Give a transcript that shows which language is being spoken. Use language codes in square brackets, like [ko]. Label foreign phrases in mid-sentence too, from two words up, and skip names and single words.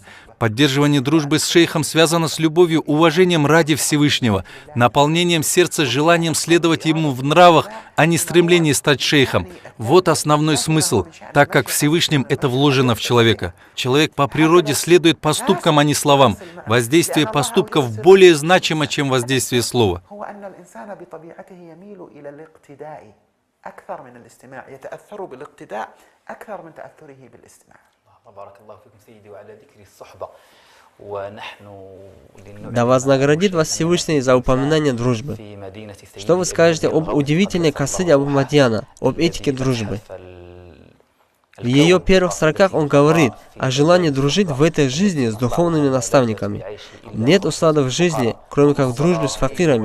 [ru] Поддерживание дружбы с шейхом связано с любовью, уважением ради Всевышнего, наполнением сердца желанием следовать ему в нравах, а не стремление стать шейхом. Вот основной смысл, так как Всевышним это вложено в человека. Человек по природе следует поступкам, а не словам. Воздействие поступков более значимо, чем воздействие слова. [ar] أكثر من الاستماع يتأثر بالاقتداء أكثر من تأثره بالاستماع. بارك الله فيكم سيدي وعلى ذكر الصحبة ونحن. [ru] Да вознаградит вас Всевышний за упоминание дружбы. Что вы скажете об удивительной касиде Абу Мадьяна, об этике дружбы? В ее первых строках он говорит о желании дружить в этой жизни с духовными наставниками. Нет услада в жизни, кроме как в дружбе с факирами.